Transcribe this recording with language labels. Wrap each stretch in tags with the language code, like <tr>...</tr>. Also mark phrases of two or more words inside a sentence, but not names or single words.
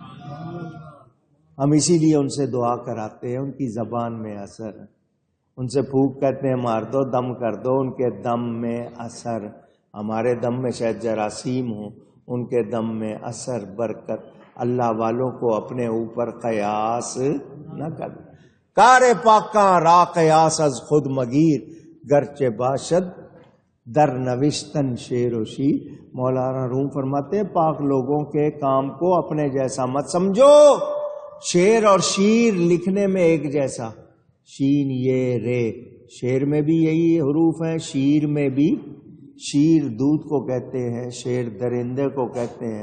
<ur>ہم اسی لیے ان سے دعا کراتے ہیں، ان کی زبان میں اثر. ان سے پھونک کہتے ہیں مار دو، دم کر دو، ان کے دم میں اثر. ہمارے دم میں شاید جراثیم ہوں، ان کے دم میں اثر، برکت. اللہ والوں کو اپنے اوپر قیاس نہ کر.</ur> <fa>کار پاکاں را قیاس از خود مگیر، گرچہ باشد در نوشتن شیر و شیر.</fa> <ur>مولانا روم فرماتے ہیں پاک لوگوں کے کام کو اپنے جیسا مت سمجھو. شیر اور شیر لکھنے میں ایک جیسا، شین یہ رے، شیر میں بھی یہی حروف ہیں، شیر میں بھی. شیر دودھ کو کہتے ہیں، شیر درندے کو کہتے ہیں.</ur>